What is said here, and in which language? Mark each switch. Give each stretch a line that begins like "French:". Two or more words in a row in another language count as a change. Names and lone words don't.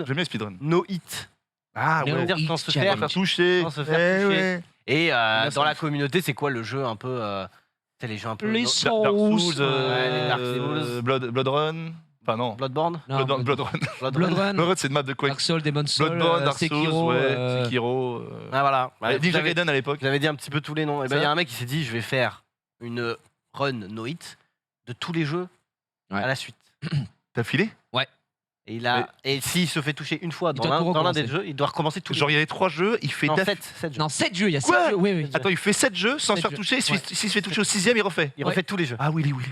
French: J'aime bien speedrun.
English: no hit.
French: Ah ouais. C'est-à-dire sans se faire toucher. sans se faire toucher. Ouais. Et dans la communauté, c'est quoi le jeu un peu... c'est les jeux un peu... Les Dark Souls. Souls, les Dark Souls. Blood Run. Enfin non. Bloodborne Non, Blood Run. Blood Run. Blood Run, c'est une map de Quake. Dark Souls, Demon's Souls, Bloodborne, Dark Souls, Sekiro. Sekiro. Ah voilà. Ninja Gaiden à l'époque. J'avais dit un petit peu tous les noms. Et ben il y Ça. a un mec qui s'est dit je vais faire une
English: run no hit
French: de tous les jeux Ouais. à la suite. T'as filé? Et il a et s'il se fait toucher une fois Il doit tout dans l'un recommencer. des jeux, il doit recommencer tout. Genre il y a les 3 jeux, il fait non, daf- 7 jeux. Non, 7 jeux, il y a 7 Quoi jeux. Oui, oui. Attends, il fait 7 jeux sans se 7 faire jeux. toucher. S'il Ouais. se fait toucher au 6ème, il refait. Il refait tous les jeux. Ah oui, oui.